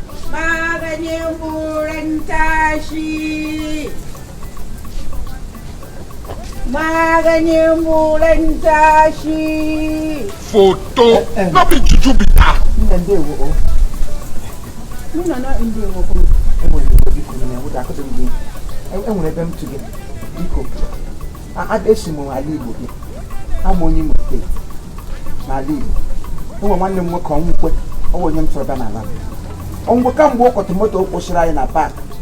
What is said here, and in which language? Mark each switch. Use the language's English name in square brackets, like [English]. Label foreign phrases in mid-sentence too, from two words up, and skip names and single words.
[Hausa] Maganin buran tashi. Maganin buran tashi. Photo. Eh, eh. [Nigerian Pidgin] No be juju be that. [Igbo] Nna, ndewo, o. Nna, na, ndewo, ko. E nwere ebe biko nne, nwụda, akụtụ m gị. E, e nwere ebe m tụ gị. Biko. A, a, esi m ala Igbo gị. A m onye Imo Steeti. N'ala Igbo. E nwere nwanne m nwoke, Ọnwụkwe. Ọ bụ onye m chọrọ bịa n'ala m. Ọnwụkwe, kamgbe ọ kwọtụ moto, o kwụsịrị anyị na paak.